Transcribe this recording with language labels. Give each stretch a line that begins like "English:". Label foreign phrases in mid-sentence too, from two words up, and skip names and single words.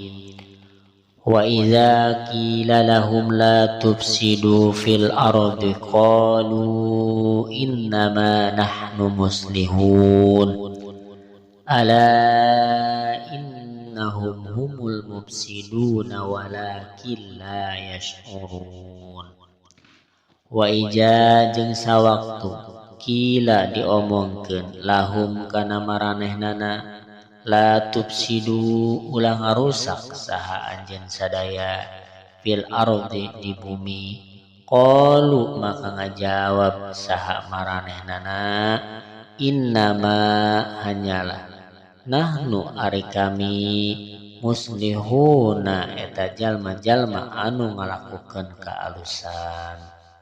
Arabic: وإذا قيل لهم لا تفسدوا في الأرض قالوا إنما نحن مصلحون. ألا إنهم هم المفسدون ولكن لا يشعرون. وإذا
Sundanese: jeung sawaktu kila diomongkeun lahum kana maranehnana
Arabic: لا تفسدوا
Sundanese: ulah ngarusak saha anjeun sadaya
Arabic: في الأرض
Sundanese: di bumi. Qalu maka ngajawab saha maranehnana innama hanyalah nahnu ari kami muslihuna eta jalma-jalma anu ngalakukeun kaalusan.